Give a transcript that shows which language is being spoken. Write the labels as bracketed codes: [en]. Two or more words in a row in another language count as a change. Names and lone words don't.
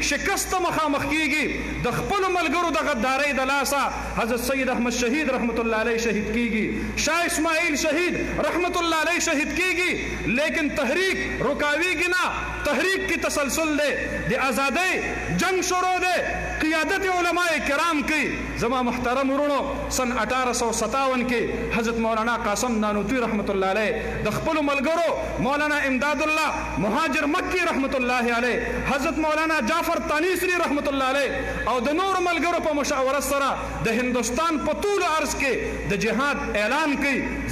[ps] شکست مخامخ کیږي. د خپل ملګرو د غدارۍ د لاسه حضرت سید احمد شهید رحمت الله علیه شهید کیږي. شاه اسماعیل شهید رحمت الله علیه شهید کیږي. لیکن تحریک رکاویږي نه. تحریک کی تسلسل دے. د آزادۍ جنگ شروع دے. قیادت علماء کرام کی. زما محترم ورونو سن 1857 کې حضرت مولانا قاسم نانوتوی رحمت الله علیه د خپل ملګرو مولانا امداد الله مهاجر مکی رحمت الله علیه حضرت مولانا جعفر تانیسری رحمت الله علیه او د نور ملګرو په مشاورت سره د هندوستان په طول عرض کې د جهاد اعلان کړي.